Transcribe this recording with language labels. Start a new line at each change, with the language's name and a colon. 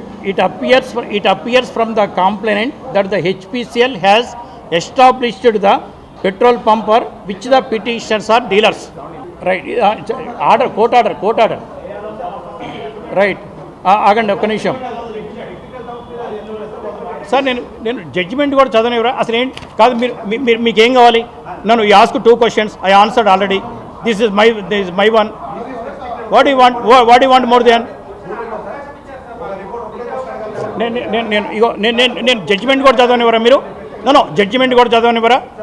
English: it appears from the complainant that the HPCL has established the petrol pumper which the petitioners are dealers. Right, court order.
Telugu: Right, ఆగండి ఒక్క నిమిషం sir. నేను judgement కూడా చదవనివ్వరా అసలు? ఏంటి కాదు, మీరు మీకేం కావాలి? నన్ను
English: You ask 2 questions, I answered already. This is my one. What do you want more than?
Telugu: నేను జడ్జిమెంట్ కూడా చదవనివ్వరా మీరు? జడ్జిమెంట్ కూడా చదవనివ్వరా?